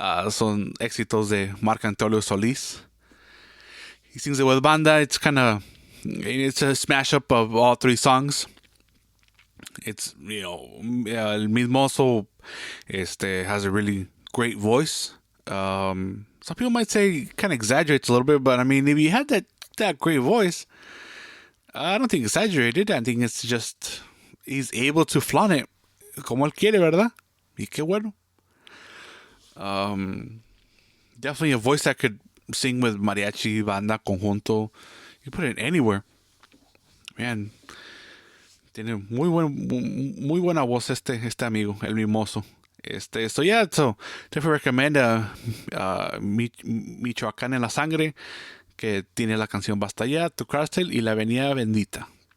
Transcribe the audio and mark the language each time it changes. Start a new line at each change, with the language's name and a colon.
Spanish: Son éxitos de Marco Antonio Solís.
English: He sings it with banda. It's a smash up of all three songs. It's, el mismoso has a really great voice. Some people might say kind of exaggerates a little bit, but I mean, if you had that great voice, I don't think exaggerated. I think it's just he's able to flaunt it
Spanish: como él quiere, ¿verdad? Y qué bueno.
English: Definitely a voice that could sing with mariachi, banda, conjunto. You put it anywhere.
Spanish: Man, tiene muy buena voz este amigo, el mimoso.
English: So definitely recommend Michoacán en la sangre,
Spanish: que tiene la canción
English: Basta ya, Tu cárcel y la Avenida Bendita.